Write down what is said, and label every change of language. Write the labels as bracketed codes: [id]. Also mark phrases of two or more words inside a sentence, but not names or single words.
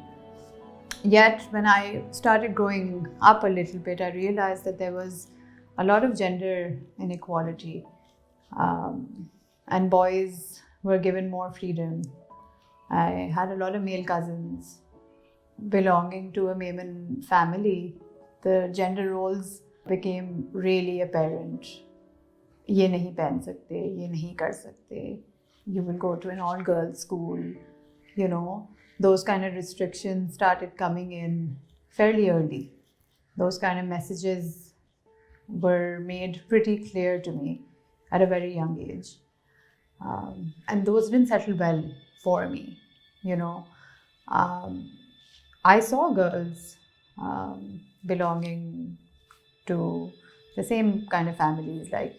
[en] Yet, when I started growing up a little bit, I realized that there was a lot of gender inequality. And boys were given more freedom. I had a lot of male cousins. Belonging to a Memon family, the gender roles became really apparent. [ur] یہ نہیں پہن سکتے، یہ نہیں کر سکتے. [en] You will go to an all-girls school. Those kind of restrictions started coming in fairly early. Those kind of messages were made pretty clear to me at a very young age. And those didn't settle well for me, I saw girls belonging to the same kind of families like